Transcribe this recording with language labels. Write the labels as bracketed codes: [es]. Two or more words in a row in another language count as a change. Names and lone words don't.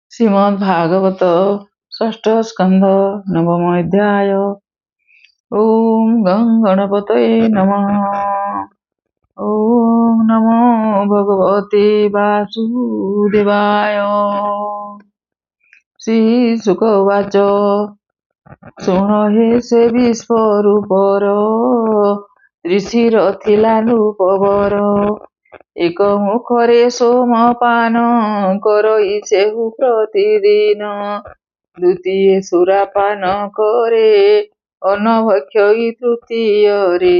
[sa] श्रीमद्भागवत षष्ठ स्कंध नवम अध्याय। ओम गं गणपतये नमः। ओम नमो भगवते वासुदेवाय। [or] श्रीशुकवाच ଶୁଣ ହେ ସେ ବିଶ୍ୱରୂପର ତ୍ରିଶିର ଥିଲା ନୃପବର। ଏକ ମୁଖରେ ସୋମପାନ କରଇ ସେହୁ ପ୍ରତିଦିନ। ଦ୍ୱିତୀୟ ସୁରାପାନ କରେ ଅନଭକ୍ଷଇ ତୃତୀୟରେ।